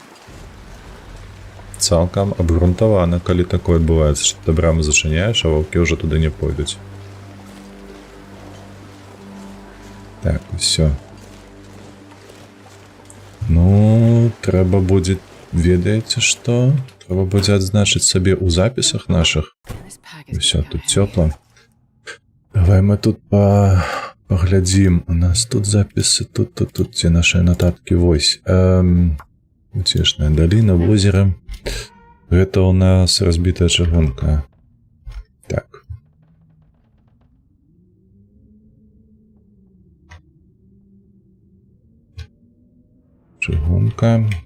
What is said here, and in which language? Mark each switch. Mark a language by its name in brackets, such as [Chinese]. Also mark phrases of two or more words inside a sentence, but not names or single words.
[Belarusian] Цалкам абгрунтавана, калі такое адбываецца, што ты браму зачыняеш, а ваўкі ўжо туды не пойдуць. Так, усё. Ну, трэба будзе, ведаеце што? Трэба будзе адзначыць сабе ў запісах нашых. [English] This pack is [Belarusian] Усё, [English] becoming [Belarusian] тут [English] heavy. [Belarusian] цёпла. Давай мы тут паглядзім. У нас тут запісы, тут, дзе нашыя нататкі, вось. Уцешная даліна, возера. Гэта у нас разбітая чыгунка. Так. Чыгунка.